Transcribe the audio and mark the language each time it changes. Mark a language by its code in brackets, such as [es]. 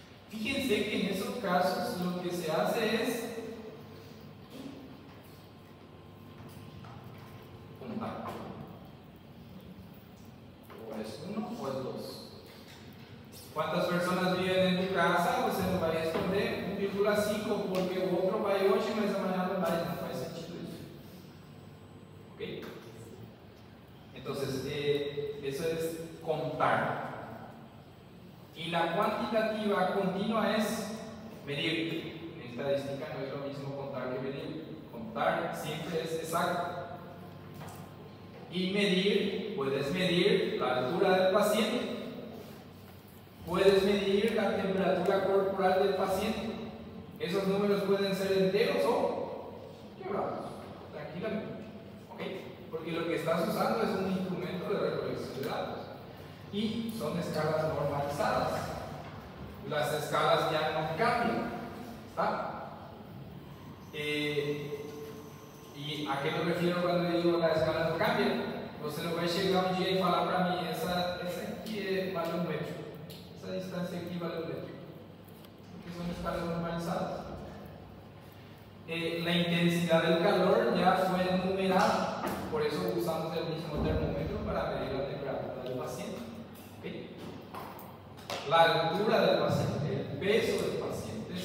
[es] Fíjense que en esos casos lo que se hace es contar. O es 1 o es 2. ¿Cuántas personas viven en tu casa? [pt] Você não vai responder 1,5 porque o outro vai hoje, mas amanhã não vai. Não faz sentido isso. [es] ¿Ok? Entonces, eso es contar. Y la cuantitativa continua es medir. En estadística no es lo mismo contar que medir. Contar siempre es exacto. Y medir, puedes medir la altura del paciente. Puedes medir la temperatura corporal del paciente. Esos números pueden ser enteros o quebrados. Tranquilamente. ¿Ok? Porque lo que estás usando es un instrumento de recolección de datos. Y son escalas normalizadas. Las escalas ya no cambian. ¿Está? ¿Y a qué me refiero cuando digo las escalas no cambian? [pt] Você não vai chegar um dia e falar para mim, essa aqui vale 1 metro, essa distância aqui vale 1 metro. [es] Porque son escalas normalizadas. La intensidad del calor ya fue numerada, por eso usamos el mismo termómetro para medir la temperatura del paciente. ¿Okay? La altura del paciente, el peso del paciente.